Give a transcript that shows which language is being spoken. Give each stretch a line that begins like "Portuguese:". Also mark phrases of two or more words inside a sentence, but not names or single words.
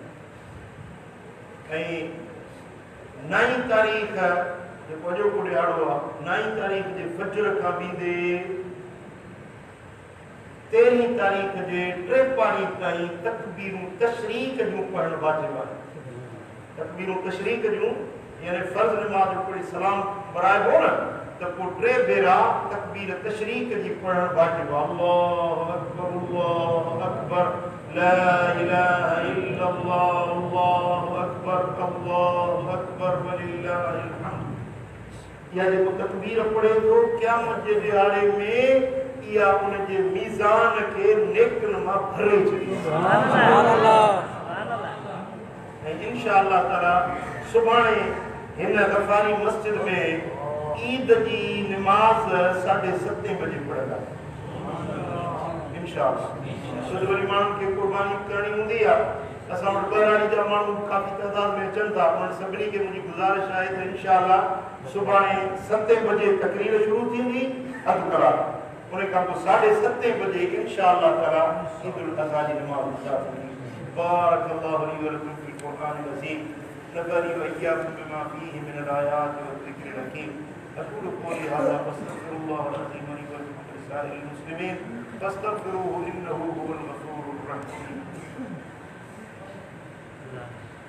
Sindhi: ऐं 9 तारीख़ जेको अॼोको ॾियारो आहे, 9 तारीख़ जे फजर खां बींदे 13 तारीख़ जे 3 पारी ताईं तकबीरूं तशरीक़ जूं पढ़णु वाजिब आहे। तकबीरूं तशरीक़ जूं यानी फर्ज़ नमाज़ जो पढ़ी सलाम पढ़ाइबो न, त पोइ 3 भेरा तकबीर तशरीक़ जी पढ़णु वाजिब आहे।
Arabic: الله أكبر، لا إله إلا الله، الله أكبر ولله الحمد.
Sindhi: इहा जेको तकबीर पढ़े थो क़यामत जे ॾियारे में, इहा उनजे मीज़ान खे नेकनि मां भरे छॾींदी। ऐं
Arabic: إن شاء الله تعالى
Sindhi: सुभाणे हिन गफ़ारी मस्जिद में ईद जी नमाज़ 7:30 बजे पढ़ंदासीं
Arabic: إن شاء الله.
Sindhi: छो वरी माण्हुनि खे क़ुर्बानी करणी हूंदी आहे, असां वटि ॿाहिरां जा माण्हू काफ़ी तइदाद में अचनि था, उन्हनि सभिनी खे मुंहिंजी गुज़ारिश आहे त
Arabic: إن شاء الله
Sindhi: सुभाणे 7 बजे तकरीर शुरू थींदी, अधु कलाक। उन खां पोइ 7:30 बजे
Arabic: إن شاء الله تعالى
Sindhi: ईद उल अज़हा जी नमाज़ अदा थींदी।
Arabic: بارك الله لي ولكم في القرآن العظيم. نفعني وإياكم بما فيه من الآيات والذكر الحكيم. أقول قولي هذا وأستغفر الله العظيم لي ولكم ولسائر المسلمين فاستغفروه إنه هو الغفور الرحيم.